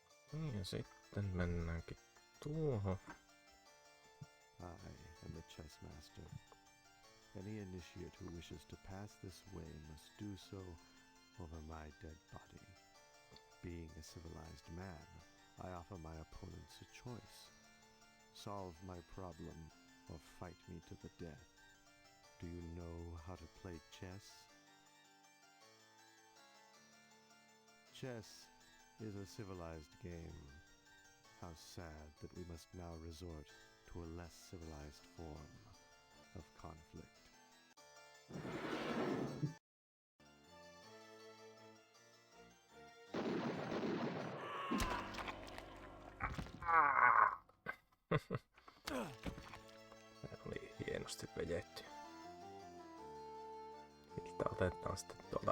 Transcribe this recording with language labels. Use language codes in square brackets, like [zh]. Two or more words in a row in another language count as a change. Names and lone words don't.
[fi] Niin ja sitten mennäänkin tuohon. [en] I am the chess master. Any initiate who wishes to pass this way must do so over my dead body. Being a civilized man, I offer my opponents a choice. Solve my problem or fight me to the death. Do you know how to play chess? Chess is a civilized game. How sad that we must now resort to a less civilized form of conflict. [fi] Se oli hienosti vejetty. Siltä otetaan sitten tuolta.